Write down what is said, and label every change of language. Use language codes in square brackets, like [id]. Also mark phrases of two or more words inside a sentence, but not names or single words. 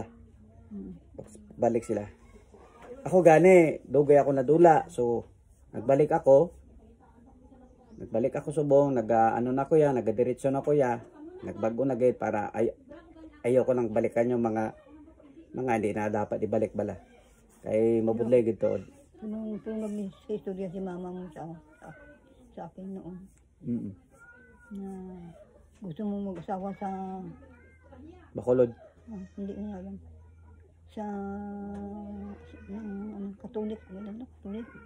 [hil] Balik sila. Ako gani, dugay ako nadula. So nagbalik ako subong, nagadiretso na ko ya. [tl] Nagbago na gayud para ayoko nang balikan yung mga hindi na dapat ibalik bala. [hil] Kay mabudlay gid to. [tl] Nung nag-istorya si mama mo sa akin noon. Na gusto mo mag-asawa sa Bacolod. Hindi na alam. Sa Katolik, Katolik.